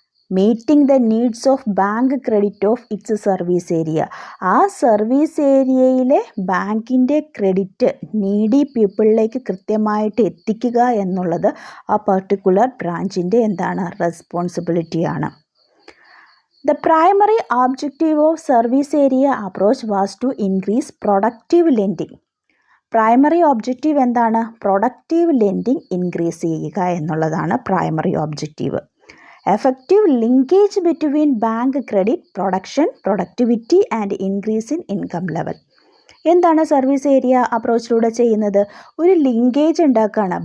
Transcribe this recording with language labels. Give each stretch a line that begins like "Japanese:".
English: Meeting the needs of bank credit of its service area.
Malayalam: ആ service ഏരിയയിലെ ബാങ്കിൻ്റെ credit needy പീപ്പിളിലേക്ക് കൃത്യമായിട്ട് എത്തിക്കുക എന്നുള്ളത് ആ പർട്ടിക്കുലർ ബ്രാഞ്ചിൻ്റെ എന്താണ്? റെസ്പോൺസിബിലിറ്റിയാണ്.
English: The primary objective of service area approach was to increase productive lending.
Malayalam: Primary objective എന്താണ്? Productive lending increase ചെയ്യുക എന്നുള്ളതാണ് primary objective.
English: Effective linkage between bank credit, production, productivity and increase in income level.
Malayalam: എന്താണ് service area അപ്രോച്ചിലൂടെ ചെയ്യുന്നത്? ഒരു linkage ഉണ്ടാക്കുകയാണ്.